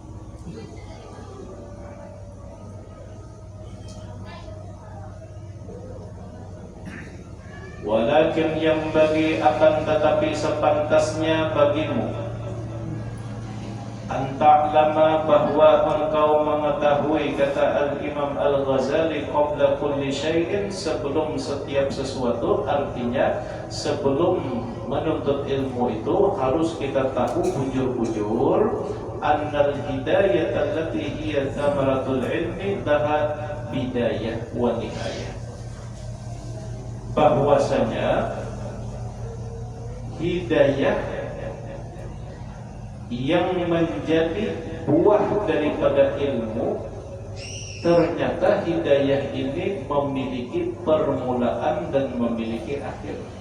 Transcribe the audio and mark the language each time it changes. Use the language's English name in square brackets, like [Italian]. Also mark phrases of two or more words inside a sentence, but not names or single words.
[Indonesian] Walakin yang bagi akan tetapi sepantasnya bagimu anta'lama bahwa engkau mengetahui, kata Al-Imam Al-Ghazali, [Arabic] قبل كل شيء, [Indonesian] sebelum setiap sesuatu. Artinya sebelum menuntut ilmu itu harus kita tahu bujur-bujur [Arabic] أن الهداية التي هي ثمرة العلم لها بداية ونهاية. [Indonesian] Bahwasanya hidayah yang menjadi buah daripada ilmu, ternyata hidayah ini memiliki permulaan dan memiliki akhir.